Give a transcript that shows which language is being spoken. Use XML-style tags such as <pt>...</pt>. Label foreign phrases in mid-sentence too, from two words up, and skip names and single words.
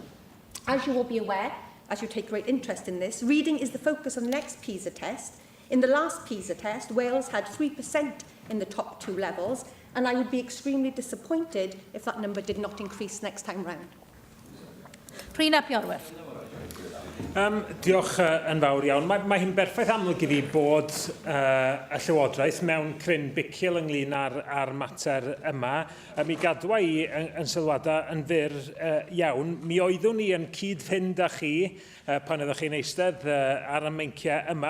<en>As you will be aware, as you take great interest in this, reading is the focus of the next PISA test. In the last PISA test, Wales had 3% in the top two levels, and I would be extremely disappointed if that number did not increase next time round.</en> <cy>Prina Piorwerth. Diolch yn fawr iawn. Mae hyn berffaith amlwg i fi bod y Llywodraeth mewn cryn bicil ynglyn â'r mater yma. Mi gadwa i yn sylwadau yn fyr iawn. Mi oeddwn ni yn cyd-fynd â chi pan ydych chi'n eistedd ar y meinciau yma.</cy>